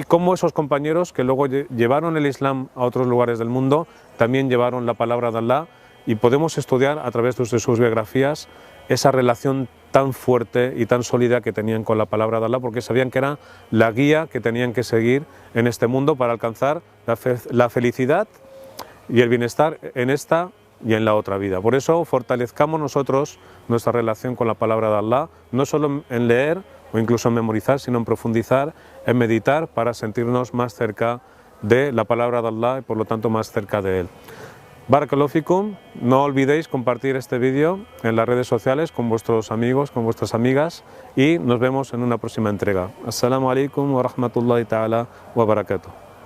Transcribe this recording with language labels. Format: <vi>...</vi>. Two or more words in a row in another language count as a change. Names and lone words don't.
<es>cómo esos compañeros que luego llevaron el Islam a otros lugares del mundo también llevaron la palabra de Allah, y podemos estudiar a través de sus biografías esa relación tan fuerte y tan sólida que tenían con la palabra de Allah, porque sabían que era la guía que tenían que seguir en este mundo para alcanzar la felicidad y el bienestar en esta y en la otra vida. Por eso fortalezcamos nosotros nuestra relación con la palabra de Allah, no solo en leer o incluso en memorizar, sino en profundizar, en meditar, para sentirnos más cerca de la palabra de Allah y por lo tanto más cerca de Él.</es> <ar>بارك الله فيكم,</ar> <es>no olvidéis compartir este vídeo en las redes sociales con vuestros amigos, con vuestras amigas y nos vemos en una próxima entrega.</es> <ar>السلام عليكم ورحمة الله تعالى وبركاته.</ar>